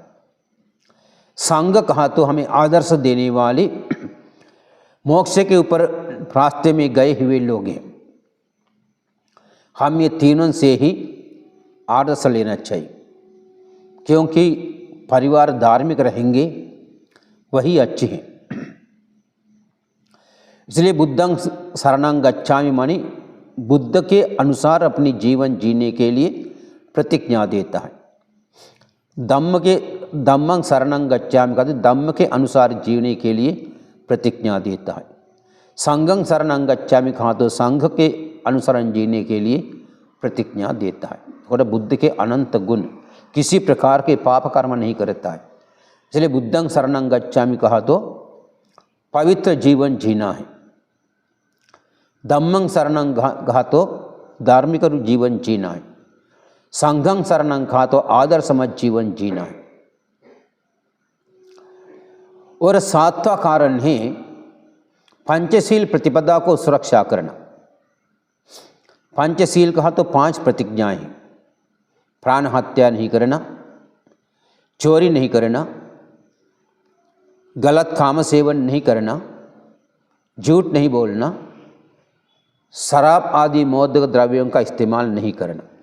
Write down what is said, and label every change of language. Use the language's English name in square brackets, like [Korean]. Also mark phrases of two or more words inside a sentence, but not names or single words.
[Hindi] संघ कहा तो हमें आदर्श देने वाले मोक्ष के ऊपर रास्ते में गए हुए लोग हैं। हम ये तीनों से ही आदर्श लेना चाहिए, क्योंकि परिवार धार्मिक रहेंगे वही अच्छे हैं। इसलिए [Pali] बुद्धं शरणं गच्छामि [Hindi] माने बुद्ध के अनुसार अपनी जीवन जीने के लिए प्रतिज्ञा देता है। [Pali] धम्मं शरणं गच्छामि [Hindi] का धम्म के अनुसार जीने के लिए प्रतिज्ञा देता है। [Pali] संघं शरणं गच्छामि [Hindi] कहा तो संघ के अनुसरण जीने के लिए प्रतिज्ञा देता है। और बुद्ध के अनंत गुण, किसी प्रकार के पाप कर्म नहीं करता है। इसलिए [Pali] बुद्धं शरणं गच्छामि [Hindi] कहा तो पवित्र जीवन जीना है। [Pali] धम्मं शरणं [Hindi] कहा तो धार्मिक जीवन जीना है। [Pali] संघं शरणं [Hindi] कहा तो आदर्शमय जीवन जीना है। और सातवां कारण है पंचशील प्रतिपदा को सुरक्षा करना। पंचशील कहा तो 5 प्रतिज्ञाएं हैं। प्राण हत्या नहीं करना, चोरी नहीं करना, गलत काम सेवन नहीं करना, झूठ नहीं बोलना, शराब आदि मौद्रिक द्रव्यों का इस्तेमाल नहीं करना।